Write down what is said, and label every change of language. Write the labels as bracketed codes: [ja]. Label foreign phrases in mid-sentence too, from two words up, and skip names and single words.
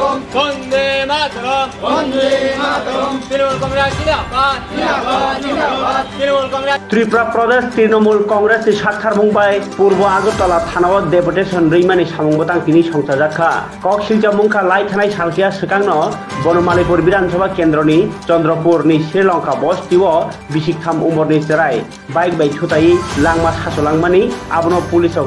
[bn] মাতরম বন্দে মাতরম বন্দে মাতরম তৃণমূল কংগ্রেস জিন্দাবাদ জিন্দাবাদ জিন্দাবাদ তৃণমূল কংগ্রেস [trp] त्रिपुरा प्रदेश तृणमूल कांग्रेस साक्षार बुंबाय पूर्व आगरतला थानाव डेपुटेशन रैमानी सामुंगबतां किनी संसार जाखा कक्सिलचा मुंखा लाई थानाय सालखिया सिगांनो बनमालीपुर विधानसभा केन्द्रनि चंद्रपुरनि श्रीलंका बस्तिओ बिसिकथाम उमरनि सेराय बाइक बाइक छुटाई लांमा सासलांमानि आबनो पुलिसक